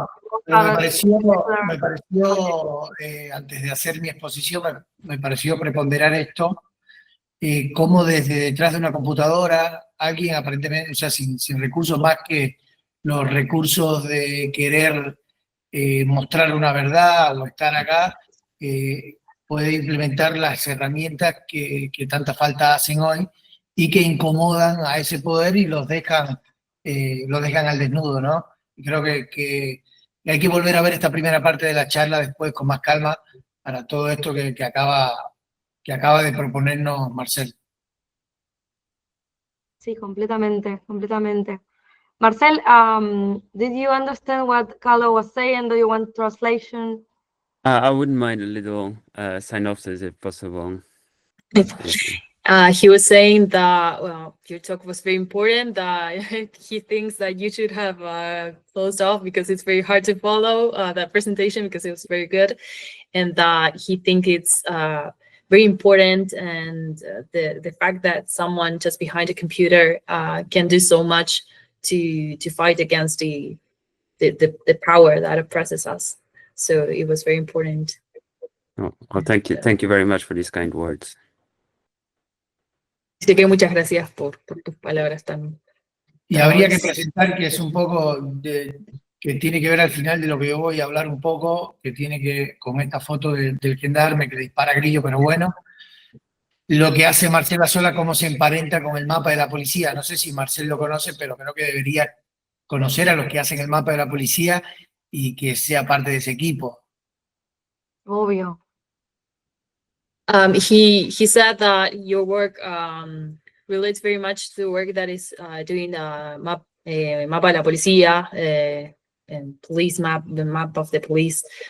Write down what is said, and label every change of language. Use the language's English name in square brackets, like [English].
[Spanish] No, pero me pareció antes de hacer mi exposición, me pareció preponderar esto, cómo desde detrás de una computadora, alguien aparentemente, o sea, sin recursos más que los recursos de querer mostrar una verdad o estar acá, puede implementar las herramientas que tanta falta hacen hoy y que incomodan a ese poder y los dejan al desnudo, ¿no? Y creo que hay que volver a ver esta primera parte de la charla después con más calma para todo esto que acaba de proponernos Marcel. Sí, completamente, completamente. [English] Marcel, did you understand what Carlo was saying? Do you want translation? I wouldn't mind a little synopsis if possible. He was saying that, well, your talk was very important, that he thinks that you should have closed off because it's very hard to follow that presentation because it was very good, and that he thinks it's very important, and the fact that someone just behind a computer can do so much to fight against the power that oppresses us. So it was very important. Oh, well, thank you very much for these kind words. [Spanish] Así que muchas gracias por tus palabras tan. Y habría que presentar que es un poco que tiene que ver al final de lo que yo voy a hablar un poco, que tiene que con esta foto del gendarme que le dispara a Grillo, pero bueno, lo que hace Marcela Sola, cómo se emparenta con el mapa de la policía. No sé si Marcel lo conoce, pero creo que debería conocer a los que hacen el mapa de la policía y que sea parte de ese equipo. Obvio. [English] He said that your work relates very much to the work that is doing mapa de la policía and police map, the map of the police.